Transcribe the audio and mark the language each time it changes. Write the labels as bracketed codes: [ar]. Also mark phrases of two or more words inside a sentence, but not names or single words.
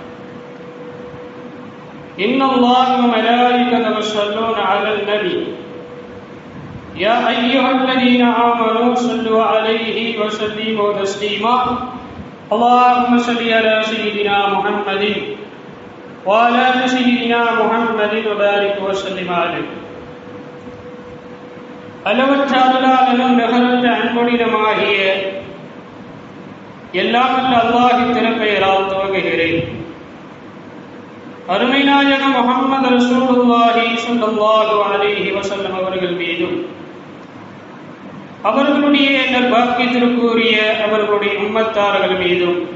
[ar] إن الله وملائكته يصلون على النبي يا أيها الذين آمنوا صلوا عليه وسلموا تسليما اللهم صل على سيدنا محمد وعلى سيدنا محمد وبارك وسلم عليه [ta] அளவற்ற அருளாளனும் நிகரற்ற அன்புடையனுமாகிய எல்லாம் வல்ல அல்லாஹ்வின் திருப்பெயரால் துவங்குகிறேன். அருமை நாயகம் [ar] محمد رسول الله صلى الله عليه وسلم [ta] அவர்கள் மீதும் அவர்களுடைய நற்பாக்கியத்திற்குரிய அவர்களுடைய உம்மத்தார்கள் மீதும்